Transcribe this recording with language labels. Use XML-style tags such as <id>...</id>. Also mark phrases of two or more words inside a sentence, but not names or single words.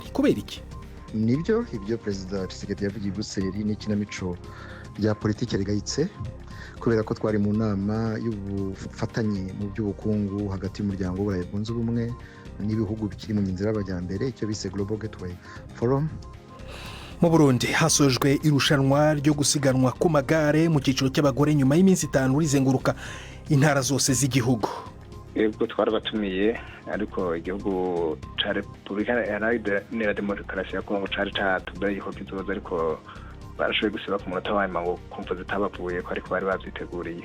<rw>Kubera iki? Nibyo ibyo perezida Tshisekedi yavugiye Buseri n'ikinamico rya politiki rigayitse, kubera ko twari mu nama y'ubufatanye mu by'ubukungu hagati y'umuryango w'Uburayi bwunze ubumwe n'ibihugu bikiri mu nzira y'amajyambere, icyo bise Global Gateway Forum. Mu Burundi hasojwe irushanwa ryo gusiganwa ku magare mu cyiciro cy'abagore nyuma y'iminsi 5 rizenguruka intara zose z'igihugu.</rw> <rn>Ubwo twarabatumiye, ariko igihugu ca Repubulika Iharanira Demokarasi ya Kongo cari catubwiye ko kizoza, ariko barashoboye gusiba ku munota wa nyuma ngo kumva zitabavuye ko ariko bari bavyiteguriye.</rn>